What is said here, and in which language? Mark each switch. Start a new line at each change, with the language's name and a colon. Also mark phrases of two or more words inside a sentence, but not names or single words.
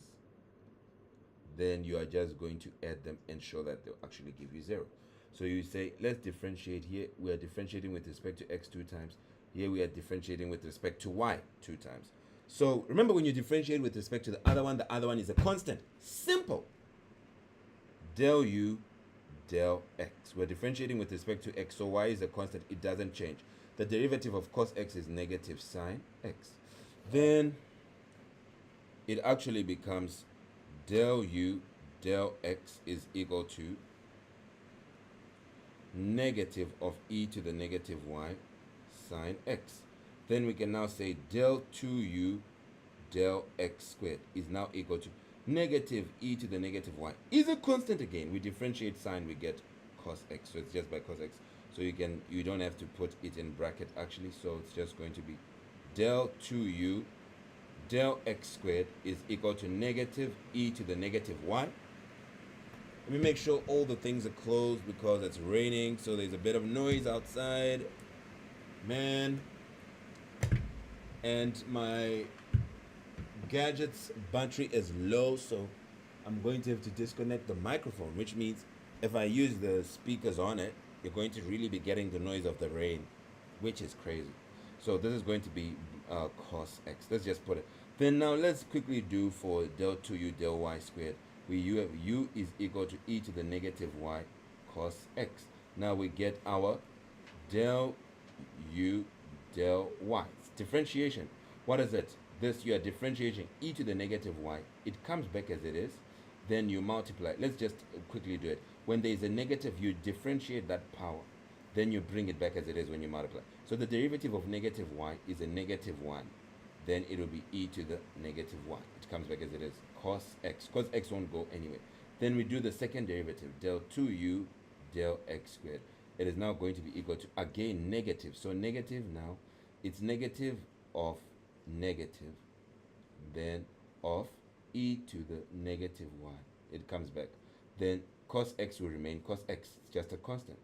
English: Then you are just going to add them and show that they'll actually give you 0. So you say, let's differentiate here. We are differentiating with respect to x 2 times. Here we are differentiating with respect to y 2 times. So remember, when you differentiate with respect to the other one is a constant. Simple. Del u, del x. We're differentiating with respect to x, so y is a constant. It doesn't change. The derivative of cos x is negative sine x. Then it actually becomes del u, del x is equal to negative of e to the negative y sine x. Then we can now say del 2u del x squared is now equal to negative e to the negative y. Is a constant again. We differentiate sine, we get cos x. So it's just by cos x. So you don't have to put it in bracket actually. So it's just going to be del 2u del x squared is equal to negative e to the negative y. Let me make sure all the things are closed because it's raining, so there's a bit of noise outside. Man. And my gadget's battery is low, so I'm going to have to disconnect the microphone, which means if I use the speakers on it, you're going to really be getting the noise of the rain, which is crazy. So this is going to be cos x. Let's just put it. Then now let's quickly do for del 2u del y squared. You have u is equal to e to the negative y cos x. Now we get our del u del y. It's differentiation. What is it? This, you are differentiating e to the negative y. It comes back as it is. Then you multiply. Let's just quickly do it. When there is a negative, you differentiate that power. Then you bring it back as it is when you multiply. So the derivative of negative y is a negative 1. Then it will be e to the negative y. It comes back as it is. Cos x. Cos x won't go anyway. Then we do the second derivative. Del 2u del x squared. It is now going to be equal to, again, negative. So negative now, it's negative of negative, then of e to the negative y. It comes back. Then cos x will remain. Cos x is just a constant.